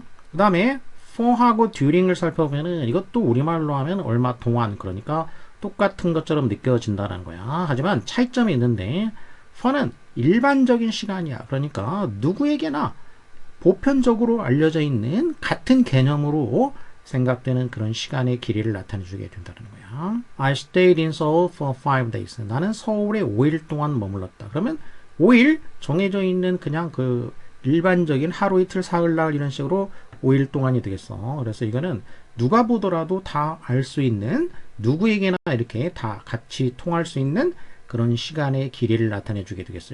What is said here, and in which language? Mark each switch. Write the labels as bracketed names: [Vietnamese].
[Korean] 그 다음에 for하고 during을 살펴보면은 이것도 우리말로 하면 얼마 동안, 그러니까 똑같은 것처럼 느껴진다는 거야. 하지만 차이점이 있는데 for는 일반적인 시간이야. 그러니까 누구에게나 보편적으로 알려져 있는 같은 개념으로 생각되는 그런 시간의 길이를 나타내 주게 된다는 거야. [English] I stayed in Seoul for 5 days. [Korean] 나는 서울에 5일 동안 머물렀다. 그러면 5일 정해져 있는 그냥 그 일반적인 하루 이틀 사흘날 이런 식으로 5일 동안이 되겠어. 그래서 이거는 누가 보더라도 다 알 수 있는, 누구에게나 이렇게 다 같이 통할 수 있는 그런 시간의 길이를 나타내 주게 되겠어.